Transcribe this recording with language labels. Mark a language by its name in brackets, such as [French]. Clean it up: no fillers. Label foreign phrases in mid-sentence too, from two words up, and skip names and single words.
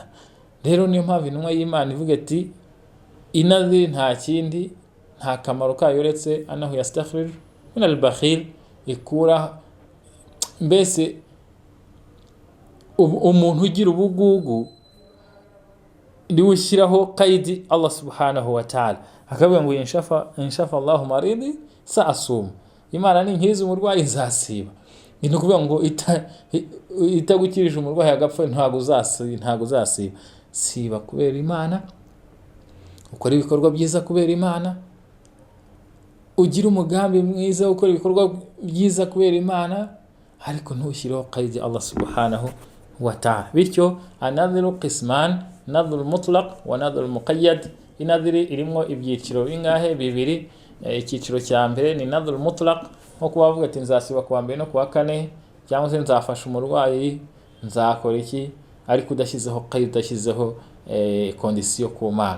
[Kinyarwanda] Rero niyo mpamvu intumwa y'Imana ivuga ati, inadhiri nta kindi, nta kamaro kayo uretse [Arabic] أنه يستغفر من البخيل, [Kinyarwanda] ikura mbese umuntu ugira ubugugu niwe ushyiraho qaidi [Arabic] الله سبحانه وتعالى, [Kinyarwanda] akavuga ngo [Arabic] إن شفى الله مريضي سأصوم, [Kinyarwanda] Imana ninkiriza umurwayi nzasiba. Ni ukuvuga ngo itagukirije umurwayi agapfa ntago uzasiba. Siba kubera Imana, ukora ibikorwa byiza kubera Imana, ugira umugambi mwiza, ukora ibikorwa byiza kubera Imana, ariko ntushyireho qaidi [Arabic] الله سبحانه وتعالى. Bityo النذر قسمان نذر مطلق ونذر مقيد. [Kinyarwanda] Inadhiri irimo ibyiciro bingahe? Bibiri. Icyiciro cya mbere ni [Arabic] نذر مطلق, [Kinyarwanda] nko kuba bavuga ati nzasiba kuwa mbere no kuwa kane, cyangwa se nzafasha umurwayi, nzakora iki, ariko udashyizeho qaidi, udashyizeho kondisiyo ku Mana.